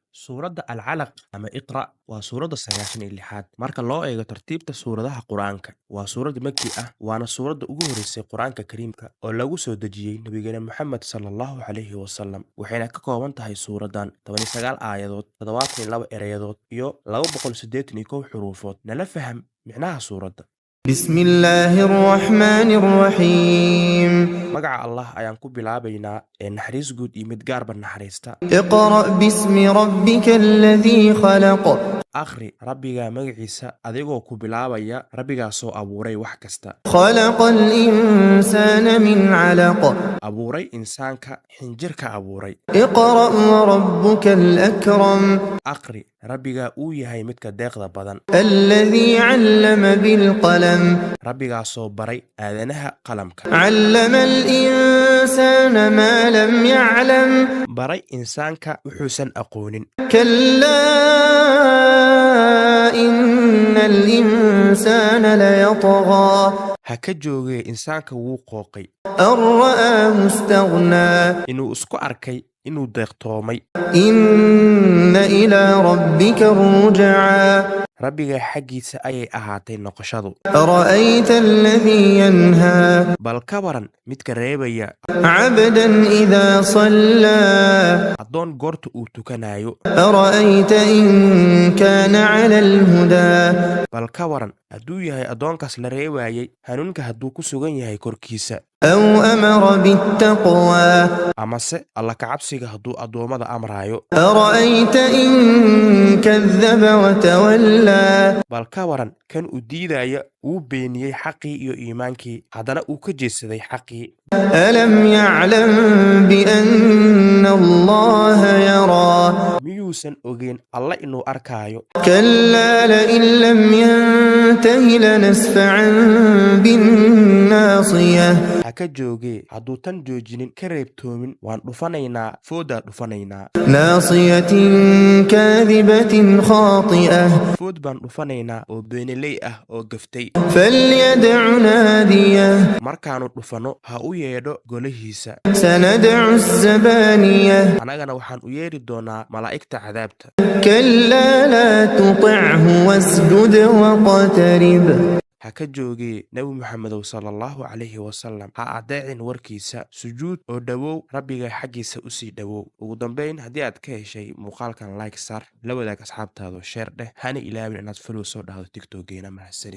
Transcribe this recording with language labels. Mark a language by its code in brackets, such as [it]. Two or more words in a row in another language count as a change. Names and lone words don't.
[so] Suuradda Al-Calaq ama Iqra' waa suuradda 96aad marka loo eego tartiibta suuradaha Qur'aanka. Waa suurad Makki ah, waana suuradda ugu horeysay Qur'aanka Kariimka oo lagu soo dejiyey Nabigeena Muxammad [ar] صلى الله عليه وسلم, [so] waxayna ka kooban tahay suuraddan 19 aayadood, 72 erayadood iyo 281 xuruufood. Nala faham micnaha suuradda. [ar] بسم الله الرحمن الرحيم [so] magaca Allah ayaan ku bilaabaynaa ee naxariis guud iyo mid gaarba naxariista. [ar] اقرأ باسم ربك الذي خلق [so] akhri rabbigaa magaciisa adigoo ku bilaabaya rabbigaasoo abuuray wax kasta. [ar] خلق الإنسان من علق [so] abuuray insaanka xinjirka abuuray. [ar] اقرأ وربك الأكرم [so] akhri rabbigaa uu yahay midka deeqda badan. [ar] الذي علم بالقلم [so] rabbigaasoo baray aadanaha qalamka. [ar] علم الإنسان ما لم يعلم [so] baray insaanka wuxuusan aqoonin. [ar] كلا إن الإنسان ليطغى [so] ha ka joogee insaanka wuu qooqay [ar] أن رآه استغنى [so] inuu isku arkay inuu deeqtoomay. [ar] إن إلى ربك الرجعى [so] rabbigaa xaggiisa ayay ahaatay noqoshadu. [ar] أرأيت الذي ينهى [so] bal ka waran midka reebaya [ar] عبدا إذا صلى [so] addoon goorta uu tukanayo. [ar] أرأيت إن كان على الهدى [so] bal ka waran hadduu yahay addoonkaas la reewaayey hanuunka hadduu ku sugan yahay korkiisa. [ar] أو أمر بالتقوى [so] amase alla kacabsiga hadduu addoommada amraayo. [ar] أرأيت إن كذب وتولى [so] bal ka waran kan u diidaya uu beeniyey xaqii iyo iimaankii haddana uu ka jeedsaday xaqii. [ar] ألم يعلم بأن الله يرى [so] miyuusan ogeyn alla inuu arkaayo. [ar] كلا لئن لم ينته لنسفعا بالناصية [so] ha ka joogee hadduu tan joojinin ka reebtoomin waan dhufanaynaa fooddaa dhufanaynaa. [ar] ناصية كاذبة خاطئة [so] food baan dhufanaynaa oo beeniley ah oo gaftay. [ar] فليدع ناديه [so] markaannu dhufanno ha u yeedho golahiisa. [ar] سندع الزبانية [so] annagana waxaan u yeedhi doonaa malaa'igta cadaabta. [ar] كلا لا تطعه واسجد واقترب [so] ha ka joogee nebi moxamedow [ar] صلى الله عليه وسلم [so] ha addeecin warkiisa sujuud oo dhowow rabbiga xaggiisa u sii dhowow. ugu dambayn haddii aad ka heshay muuqaalkan like sar la wadaag asxaabtaado sheer dheh hana ilaawin inaad follow soo dhahdo tiktokeena mahadsanid.